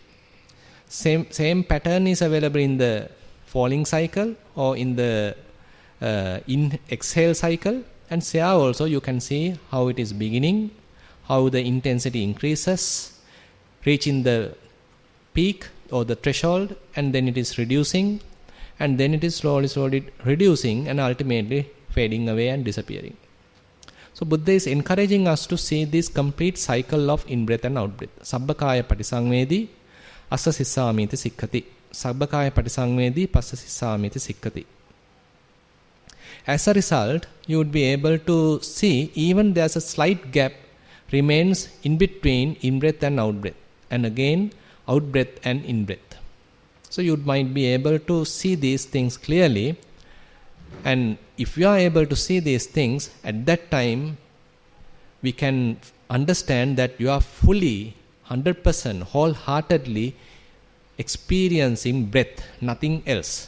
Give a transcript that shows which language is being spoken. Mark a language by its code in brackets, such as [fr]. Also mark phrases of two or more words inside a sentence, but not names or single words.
[en] Same pattern is available in the falling cycle or in the exhale cycle, and here also you can see how it is beginning, how the intensity increases, reaching the peak or the threshold, and then it is reducing, and then it is slowly reducing and ultimately fading away and disappearing. So Buddha is encouraging us to see this complete cycle of in-breath and out-breath. [pi] Sabbakaya patisangvedi, assa sissamiti sikkati. Sabbakaya patisangvedi, passa sissamiti sikkati. [en] As a result, you would be able to see even there's a slight gap remains in between in-breath and out-breath, and again out-breath and in-breath. So you might be able to see these things clearly, and if you are able to see these things, at that time we can understand that you are fully, 100%, wholeheartedly experiencing breath, nothing else.